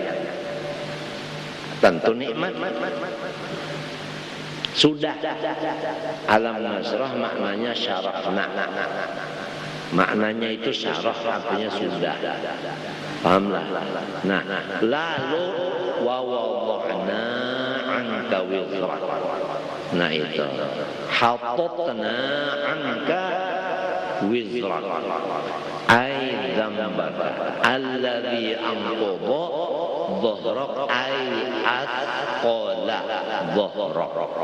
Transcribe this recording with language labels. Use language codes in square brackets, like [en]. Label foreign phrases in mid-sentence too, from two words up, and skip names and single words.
[id] Tentu nikmat. Sudah. [ar] ألم نشرح maknanya syarahna. [id] Maknanya itu syarah artinya sudah. Pahamlah. Nah, lalu [ar] ووضعنا عنك وزرك. [id] Nah itu [ar] حططنا عنك وزرك أي ذنبك الذي أنقض ظهرك أي أثقل ظهرك.